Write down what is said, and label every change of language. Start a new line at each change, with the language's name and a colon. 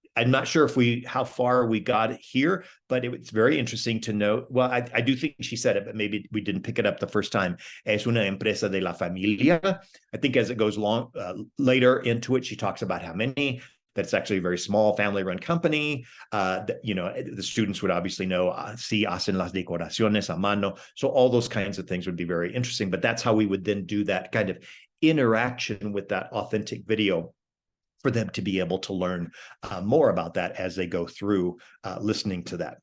English: I'm not sure how far we got here, but it's very interesting to note. Well, I do think she said it, but maybe we didn't pick it up the first time.
Spanish: Es una empresa de la familia.
English: I think as it goes later into it, she talks about how many. That's actually a very small family-run company. The students would obviously know,
Spanish: sí, hacen las decoraciones a mano.
English: So all those kinds of things would be very interesting. But that's how we would then do that kind of interaction with that authentic video for them to be able to learn more about that as they go through listening to that.